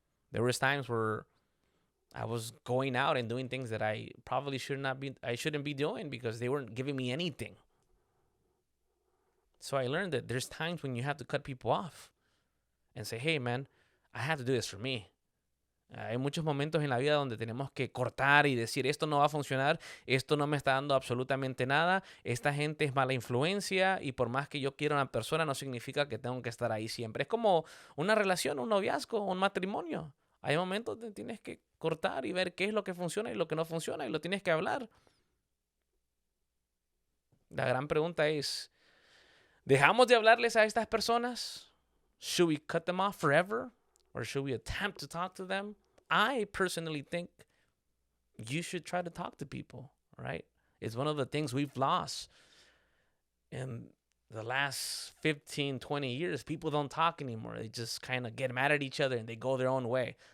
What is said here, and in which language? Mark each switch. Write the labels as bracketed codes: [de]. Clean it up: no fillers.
[en] There was times where I was going out and doing things that I probably shouldn't be doing because they weren't giving me anything. So I learned that there's times when you have to cut people off and say, hey, man, I have to do this for me. [es] Hay muchos momentos en la vida donde tenemos que cortar y decir, esto no va a funcionar, esto no me está dando absolutamente nada, esta gente es mala influencia y por más que yo quiera a una persona no significa que tengo que estar ahí siempre. Es como una relación, un noviazgo, un matrimonio. Hay momentos donde tienes que cortar y ver qué es lo que funciona y lo que no funciona y lo tienes que hablar. La gran pregunta es, ¿dejamos de hablarles a estas personas? [en] Should we cut them off forever? Or should we attempt to talk to them? I personally think you should try to talk to people, right? It's one of the things we've lost in the last 15, 20 years. People don't talk anymore. They just kind of get mad at each other and they go their own way.